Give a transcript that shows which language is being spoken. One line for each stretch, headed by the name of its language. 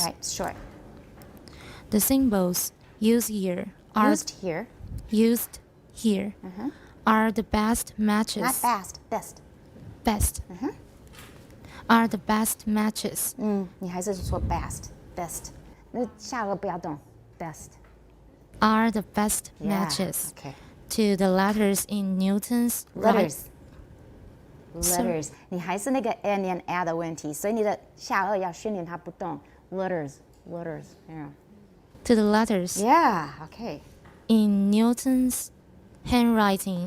English: All right, short. The symbols used here are Used here. Are the best matches. Not fast, best. Best. Are the best matches.
Chinese: 你还是说 best, best. 那下颚不要动 best.
English: Are the best Yeah, matches okay. to the letters in Newton's Letters. Letters.
Chinese: 你还是那个 n and a 的问题，所以你的下颚要训练它不动。
English: Letters, yeah. to the letters Yeah, okay. in Newton's handwriting.